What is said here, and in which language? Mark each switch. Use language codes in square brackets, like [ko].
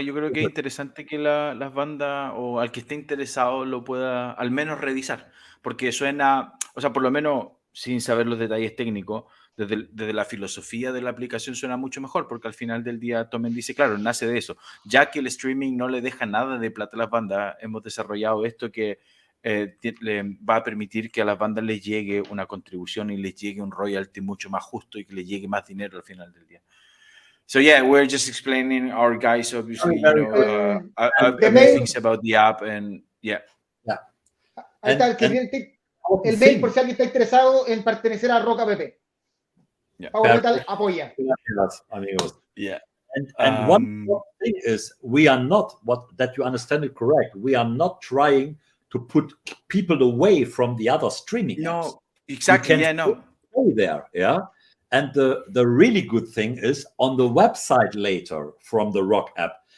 [es] Yo creo que es interesante que las bandas o al que esté interesado lo pueda al menos revisar, porque suena, o sea, por lo menos sin saber los detalles técnicos, desde la filosofía de la aplicación suena mucho mejor, porque al final del día Thomen dice, claro, nace de eso. Ya que el streaming no le deja nada de plata a las bandas, hemos desarrollado esto que le va a permitir que a las bandas les llegue una contribución y les llegue un royalty mucho más justo y que les llegue más dinero al final del día. [en] So yeah, we're just explaining our guys, obviously, things about the app, and yeah. [es] Ahí está el mail por si alguien está interesado en pertenecer a Rock App. PowerMetal apoya. Amigos. [en] Yeah. And one thing is, we are not, that you understand it correct, we are not trying to put people away from the other streaming apps. No, exactly. Stay there, yeah. And the really good thing is on the website later from the Rock app.